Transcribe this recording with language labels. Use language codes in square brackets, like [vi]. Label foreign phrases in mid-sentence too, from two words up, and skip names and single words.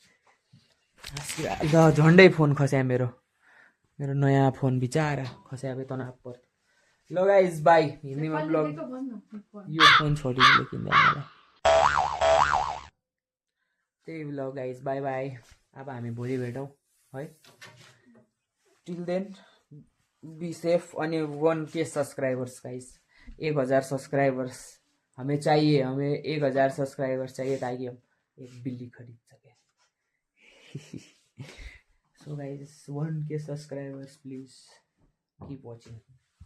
[ne] ल झन्डै फोन खस्या मेरो नयाँ फोन बिचारा खस्या तनाव पर्थ्यो ल [en] guys bye [ne] हिन्दीमा ब्लग यो फोन छोडिदिले किन्दा मलाई त्यही ल [en] guys bye bye [ne] अब हामी भोलि भेटौँ है [en] till then be safe [hi] अनि [en] 1K subscribers guys [hi] 1000 सब्सक्राइबर्स हमें चाहिए 1000 सब्सक्राइबर्स चाहिए ताकि हम एक बिल्ली खरीद सके [en] so guys 1K subscribers please keep watching